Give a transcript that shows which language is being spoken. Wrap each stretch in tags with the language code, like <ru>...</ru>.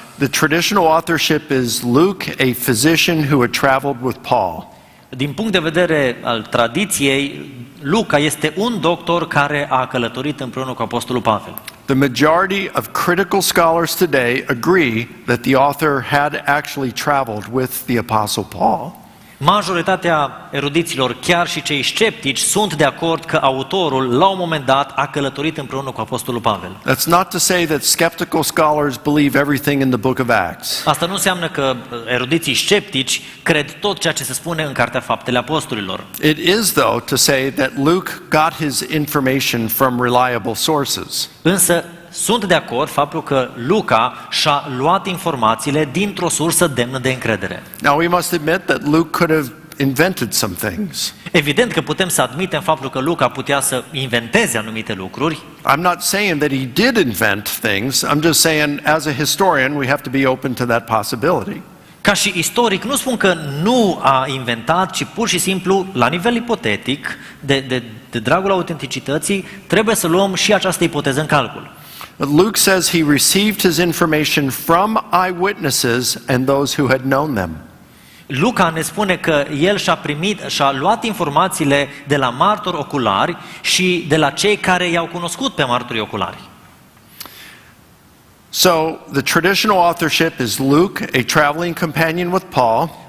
<en>the traditional authorship is Luke, a physician who had traveled with Paul.</en> <ro>din punct de vedere al tradiției, Luca este un doctor care a călătorit împreună cu Apostolul Pavel.</ro> <en>The majority of critical scholars today agree that the author had actually traveled with the Apostle Paul.</en> <ro>Majoritatea erudiților, chiar și cei sceptici, sunt de acord că autorul, la un moment dat, a călătorit împreună cu Apostolul Pavel.</ro> <en>That's not to say that skeptical scholars believe everything in the book of Acts.</en> <ro>Asta nu înseamnă că erudiții sceptici cred tot ceea ce se spune în Cartea Faptele Apostolilor.</ro> <en>It is, though, to say that Luke got his information from reliable sources.</en> <ro>Însă sunt de acord faptul că Luca și-a luat informațiile dintr-o sursă demnă de încredere.</ro> <en>Now, we must admit that Luke could have invented some things.</en> <ro>Evident că putem să admitem faptul că Luca putea să inventeze anumite lucruri.</ro> <en>I'm not saying that he did invent things. I'm just saying, as a historian, we have to be open to that possibility.</en> <ro>Ca și istoric, nu spun că nu a inventat, ci pur și simplu, la nivel ipotetic, de dragul autenticității, trebuie să luăm și această ipoteză în calcul.</ro> <en>Luke says he received his information from eyewitnesses and those who had known them.</en> <ro>Luca ne spune că el și-a luat informațiile de la martori oculari și de la cei care i-au cunoscut pe martorii oculari.</ro> <en>So, the traditional authorship is Luke, a traveling companion with Paul.</en>